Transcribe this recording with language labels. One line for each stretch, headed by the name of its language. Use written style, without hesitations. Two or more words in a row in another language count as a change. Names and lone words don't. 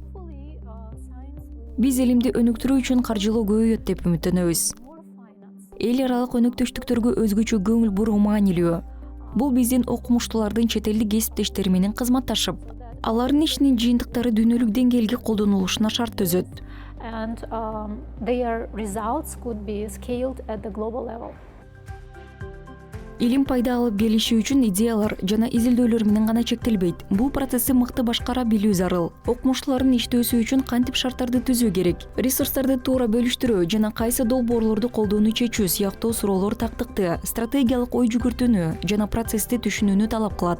Kyrgyz: Биз илимди өнүктүрүү үчүн каржылоо көбөйөт деп үмүттөнөбүз. Эл аралык өнүктөштүктөргө өзгөчө көңүл буруу маанилүү. Бул биздин окумуштуулардын чет элдик кесиптештери менен кызматташып, алардын ишинин жыйынтыктары дүйнөлүк деңгээлге колдонулушуна шарт түзөт.
English: and their results could be scaled at the global level.
Kyrgyz: Илим пайда алып келиши үчүн идеялар жана изилдөөлөр менен гана чектелбейт. Бул процессти мыкты башкара билүү зарыл. Окумуштуулардын иштөөсү үчүн кантип шарттарды түзүү керек, ресурстарды туура бөлүштүрүү жана кайсы долбоорлорду колдоону чечүү сыяктуу суроолор тактыкты, стратегиялык ой жүгүртүүнү жана процессти түшүнүүнү талап кылат.